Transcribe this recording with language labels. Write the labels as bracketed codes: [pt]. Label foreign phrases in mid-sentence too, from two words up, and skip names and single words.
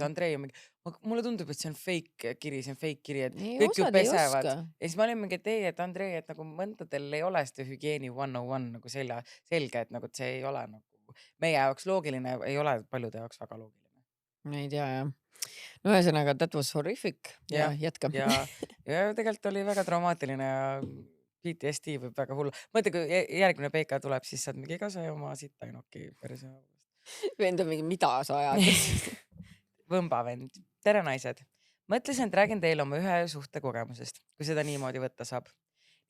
[et] Andrei on mingi, mulle tundub, et see on fake kiri, et kõik ju pesevad. Ja siis ma olin mingi, et Andrei, et nagu mõndadel ei ole seda hügieeni 101 nagu selge, et nagu see ei ole nagu meie jaoks loogiline, ei ole paljude jaoks väga loogiline. Ma ei tea, jah. No ühesõnaga, [en] that was horrific. [et] Ja jätka. Ja tegelikult oli väga traumaatiline ja PTSD võib väga hullu. Mõtle, kui järgmine peika tuleb, siis saad mingi ega sa oma sitta ei noki perse. Vend on mingi, mida sa ajad? Võmbavend. Tere naised. Mõtlesin, et räägin teile oma ühe suhte kogemusest, kui seda niimoodi võtta saab.